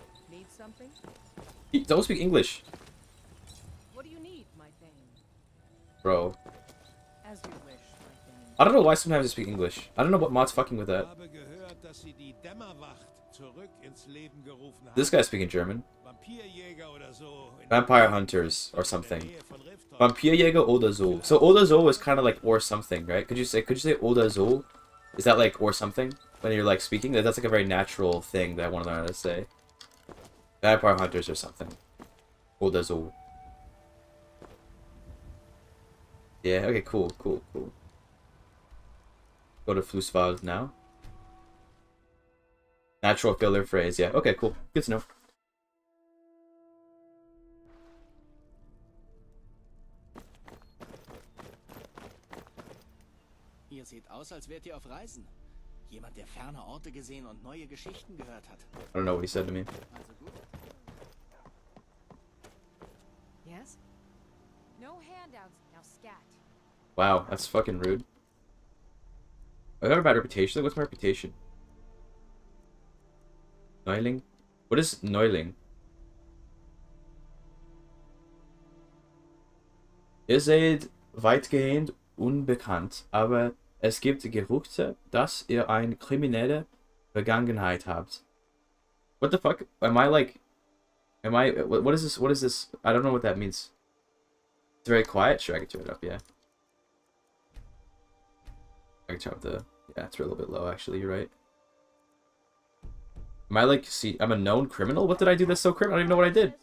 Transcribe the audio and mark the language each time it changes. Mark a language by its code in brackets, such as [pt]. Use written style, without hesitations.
[en] Need something? Don't speak English, What do you need, my thing? bro. As you wish, my thing. I don't know why sometimes I speak English. I don't know what mod's fucking with that. [de] habe gehört, dass sie die Dämmerwacht zurück ins Leben gerufen haben. [en] This guy's speaking German. [de] Vampirjäger oder so. [en] Vampire hunters or something. [de] In der Nähe von Riftholz. Vampirjäger oder so. So oder so [en] is kind of like or something, right? Could you say [de] oder so? [en] Is that like or something when you're like speaking? That's like a very natural thing that I want to learn how to say. Vampire hunters or something. [de] Oder so. [en] Yeah. Okay. Cool. Cool. Cool. Go to Flusswald now. Natural filler phrase. Yeah. Okay. Cool. Good to know. [de] Ihr seht aus, als wärt ihr auf Reisen. Jemand, der ferne Orte gesehen und neue Geschichten gehört hat. [en] I don't know what he said to me. [de] Also gut. [en] Yes? No handouts. Now scat. Wow, that's fucking rude. I got a bad reputation. Like, what's my reputation? Neuling? What is Neuling? [de] Ihr seid weitgehend unbekannt, aber es gibt Gerüchte, dass ihr eine kriminelle Vergangenheit habt. [en] What the fuck? Am I like... Am I... What is this? What is this? I don't know what that means. It's very quiet? Sure, I can turn it up, yeah. I can turn up the... Yeah, it's a little bit low, actually, you're right. Am I like... See, I'm a known criminal? What did I do that's so criminal? I don't even know what I did.